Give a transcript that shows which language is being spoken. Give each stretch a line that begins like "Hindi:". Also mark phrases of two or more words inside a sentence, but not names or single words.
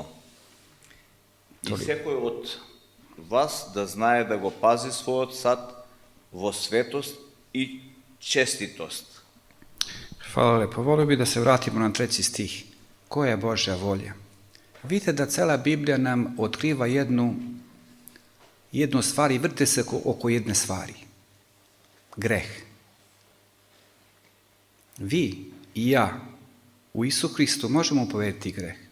Macedonian: И секој од вас да знае да го пази својот сад во светост и честитост.
Serbian: Hvala lepo. Volio bih da se vratimo na 3. stih. Koja je Božja volja? Vidite da cela Biblija nam otkriva jednu stvar i vrte se oko jedne stvari. Greh. Vi i ja u Isu Hristu možemo pobediti greh.